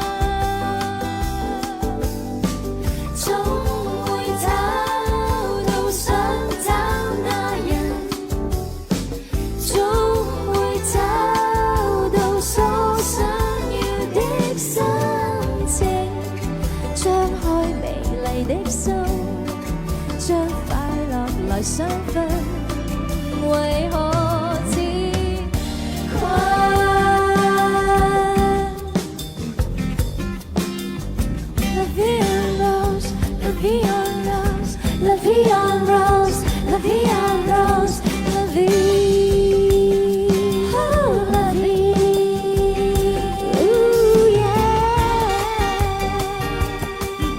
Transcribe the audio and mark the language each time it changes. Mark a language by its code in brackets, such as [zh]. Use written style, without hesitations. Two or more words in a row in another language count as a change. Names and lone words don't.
[yue] 總會找到想找那人，總會找到所想要的心情，張開美麗的心，將快樂來相分，為何自困 [fr] ？La vie en rose, la vie en rose, la vie en rose, la vie en rose, la vie, oh la vie, ooh yeah.